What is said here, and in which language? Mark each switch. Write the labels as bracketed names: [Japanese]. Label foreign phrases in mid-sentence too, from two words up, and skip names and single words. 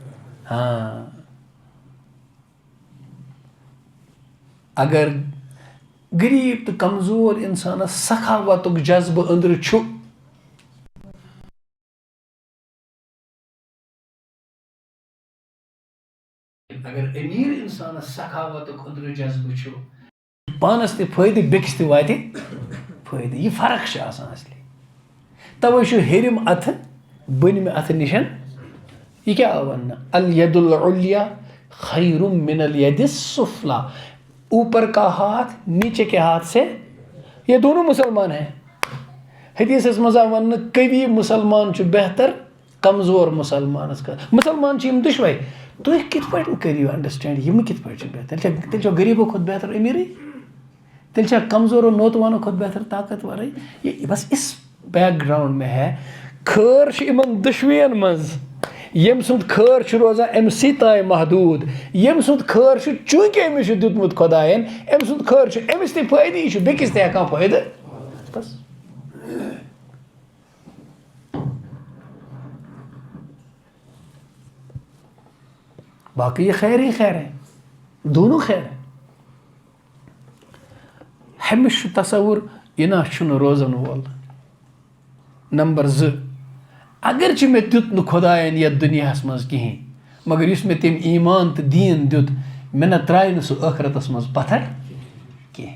[Kashmiri] اگر غریٖب تہٕ کمزور اِنسانَس سخاوتُک جذبہٕ أنٛدرٕ چھُ، اگر أمیٖر اِنسانَس سخاوتُک أنٛدرٕ جذبہٕ چھُ، پانَس تہِ فٲیدٕ بیٚکِس تہِ واتہِ فٲیدٕ. یہِ فرق چھِ آسان اصلی. تَوَے چھُ ہیٚرِم اَتھٕ بٔنمہِ اَتھٕ نِش یہ کیا آو وننا؟ [Arabic] الید العلیٰ خیر من الید السفلیٰ. [Urdu] اوپر کا ہاتھ نیچے کے ہاتھ سے، یہ دونوں مسلمان ہیں. [Kashmiri] حدیثس مزہ ون قوی مسلمان چھُ بہتر کمزور مسلمانس کا. مسلمان چھِ یِم دُشوے. تُہۍ کِتھ پٲٹھۍ کٔرِو انڈرسٹینڈ یِم کِتھ پٲٹھۍ چھِ بہتر؟ تیٚلہِ چھا غریٖبو کھۄتہٕ بہتر أمیٖرٕے؟ تیٚلہِ چھا کمزورو نوتوانو کھۄتہٕ بہتر طاقتورٕے؟ [Urdu] یہ بس اس بیک گراؤنڈ میں ہے. [Kashmiri] خٲر چھُ یِمن دُشوین منٛز. ییٚمہِ سُنٛد خٲر چھُ روزان أمسٕے تانۍ محدوٗد. ییٚمہِ سُنٛد خٲر چھُ چوٗنٛکہِ أمِس چھُ دیُتمُت خۄدایَن، أمۍ سُنٛد خٲر چھُ أمِس تہِ فٲیدٕ، یہِ چھُ بیٚکِس تہِ ہٮ۪کان فٲیدٕ. [Urdu] بس باقی یہ خیر ہی خیر ہے، دونوں خیر ہے. [Kashmiri] ہیٚمِس چھُ تصوُر یہِ نہ چھُنہٕ روزن وول. نمبر 2، اگرچہِ مےٚ دیُت نہٕ خۄدایَن یَتھ دُنیاہَس منٛز کِہیٖنۍ، مگر یُس مےٚ تٔمۍ ایٖمان تہٕ دیٖن دیُت مےٚ نہ ترٛایہِ نہٕ سُہ ٲخرتَس منٛز پَتھر کینٛہہ.